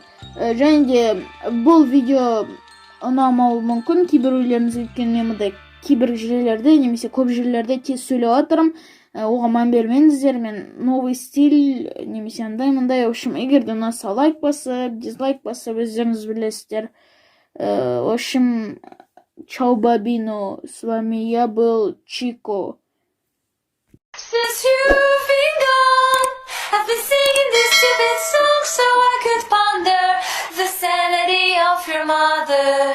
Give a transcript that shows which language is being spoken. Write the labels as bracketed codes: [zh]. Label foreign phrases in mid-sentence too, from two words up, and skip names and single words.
[kk] Және де бұл видео ұнамауы мүмкін, кейбіреулеріңіз өйткені кейбір жерлерде немесе көп жерлерде тез сөйлеп отырмын. Оған мән бермеңіздер, мен [ru] новый стиль [kk] немесе андай-мындай. [ru] В общем, [kk] егер де ұнаса лайк басып, дизлайк басып, өздеріңіз білесіздер. [ru] В общем, [it] ciao bambino, [ru] с вами я был Чико. [en] Since you've been gone, I've been singing this stupid song so I could ponder the sanity of your mother.